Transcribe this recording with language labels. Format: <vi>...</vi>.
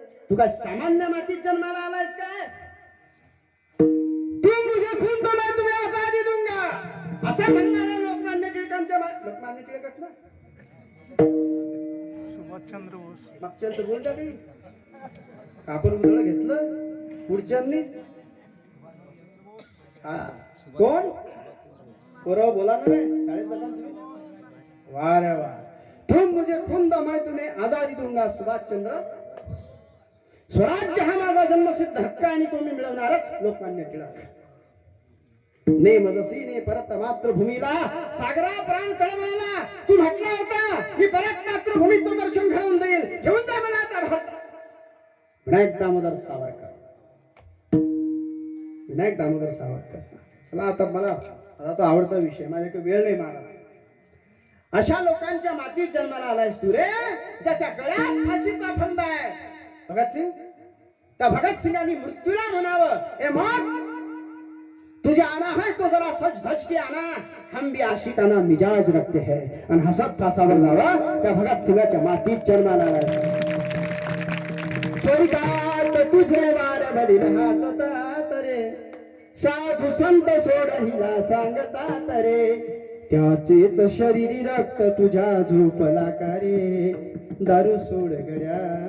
<mr>तू काय सामान्य मातीत जन्माला आलायस काय?</mr> <hi>तू मुझे खून दो मैं तुम्हें आजादी दूंगा</hi> <mr>असं म्हणणाऱ्या लोकमान्य टिळकांच्या, लोकमान्य टिळकच ना, सुभाषचंद्र बोस मागच्यांचं बोल टाकली, आपण उजळ घेतलं पुढच्यांनी. हा कोण पोरं बोला ना रे, शाळेत जाता तुम्ही? वा रे वा.</mr> <hi>तुम मुझे खून दो मैं तुम्हें आजादी दूंगा, सुभाषचंद्र.</hi> <mr>स्वराज्य हा माझा जन्मसिद्ध हक्क आणि तो मी मिळवणारच, लोकमान्य टिळक. ने मजसी ने परत मातृभूमीला, सागरा प्राण तळमळला, तू म्हटला होता मी परत मातृभूमीचं दर्शन घडवून देईल, घेऊन जा मला आता भारत. विनायक दामोदर सावरकर, विनायक दामोदर सावरकर. चला आता मला तो आवडता विषय, माझ्याकडे वेळ नाही महाराज. अशा लोकांच्या मातीत जन्माला आलायस तू रे, ज्याच्या गळ्यात फाशीचा फंद आहे.</mr> <hi>भगतसिंग,</hi> <mr>त्या भगतसिंगांनी मृत्यूला म्हणावं,</mr> <hi>ए मौत तुझे आना है तो जरा सच धज के आना, हम भी आशिकाना मिजाज रखते हैं.</hi> <mr>आणि हसत फासावर जावं त्या भगतसिंगाच्या मातीत जन्माला आलाय. स्वर्गात तुझे वार वडील हसतात रे, साधू संत सोड हिला सांगतात रे, त्याचेच शरीरी रक्त तुझ्या झोपला का रे, दारू सोड गड्या.</mr>